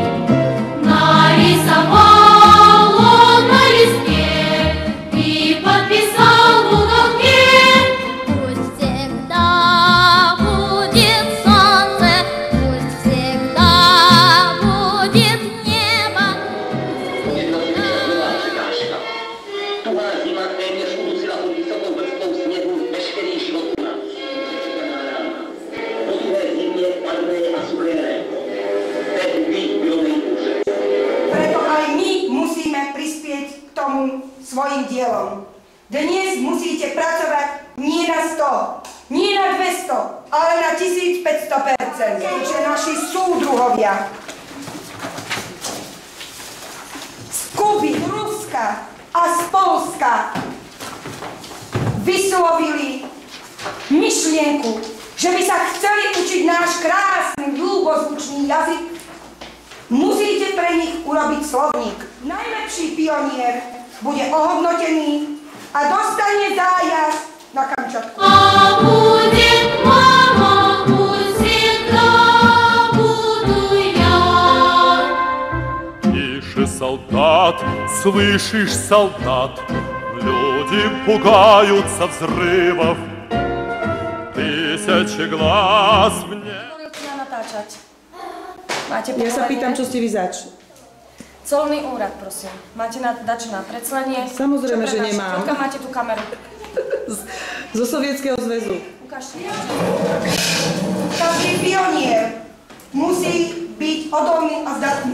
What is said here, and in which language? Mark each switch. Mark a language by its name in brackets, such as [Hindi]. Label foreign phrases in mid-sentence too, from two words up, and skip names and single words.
[Russian] Нарисовал он на листе и подписал в уголке. Пусть всегда будет солнце, пусть всегда будет небо. [Czech] Jedna byla překážka. Tuhá zima téměř udusila pod vysokou vrstvou sněhu veškerý život u nás. Po tuhé zimě padlé a suché léto. Tehdy bylo nejhůře. [Slovak] Preto aj my musíme prispieť k tomu svojim dielom. Dnes musíte pracovať nie na 100, nie na 200, ale na 1500%. Keďže naši súdruhovia z Kuby, z Ruska a z Polska vyslovili myšlienku, že by sa chceli učiť náš krásny, ľúbozvučný jazyk, musíte pre nich urobiť slovník. Najlepší pionier bude ohodnotený a dostane zájazd na Kamčatku. [Russian] А будет мама, пусть всегда буду я. Тише, солдат, слышишь, солдат, люди пугаются взрывов. Тысячи глаз в небе. [Slovak] Natáčať. Máte Ja sa povolenie? pýtam, čo ste vy zač. Colný úrad, prosím. Máte dačo na predslanie? Samozrejme, Čo že prednášate? nemám. Odkiaľ máte tú kameru? Zo Sovietskeho zväzu. Ukážte. Každý pionier musí byť odolný a zdatný.